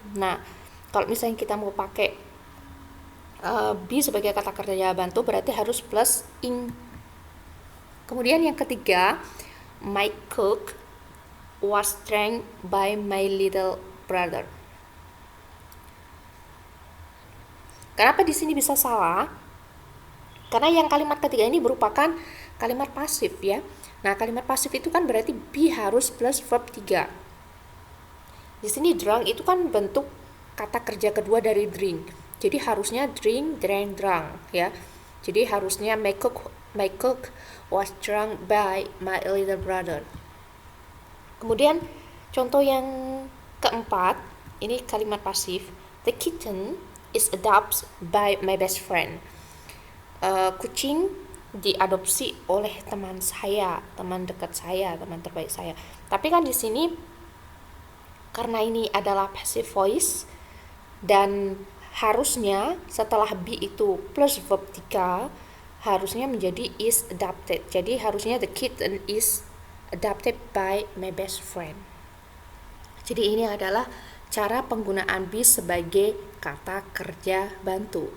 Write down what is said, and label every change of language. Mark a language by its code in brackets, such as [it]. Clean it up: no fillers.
[id] Nah, kalau misalnya kita mau pakai be sebagai kata kerja bantu berarti harus plus ing. Kemudian yang ketiga, [en] my cook was trained by my little brother. [id] Kenapa di sini bisa salah? Karena yang kalimat ketiga ini merupakan kalimat pasif ya. Nah, kalimat pasif itu kan berarti be harus plus verb 3. Di sini drunk itu kan bentuk kata kerja kedua dari drink. Jadi harusnya drink, drank, drunk ya. Jadi harusnya [en] my cook was drunk by my little brother. [id] Kemudian contoh yang keempat, ini kalimat pasif. [en] The kitten is adopted by my best friend. [id] Kucing diadopsi oleh teman saya, teman dekat saya, teman terbaik saya. Tapi kan di sini karena ini adalah passive voice dan harusnya setelah be itu plus verb 3 harusnya menjadi is adopted. Jadi harusnya [en] the kitten is adopted by my best friend. [id] Jadi ini adalah cara penggunaan be sebagai kata kerja bantu.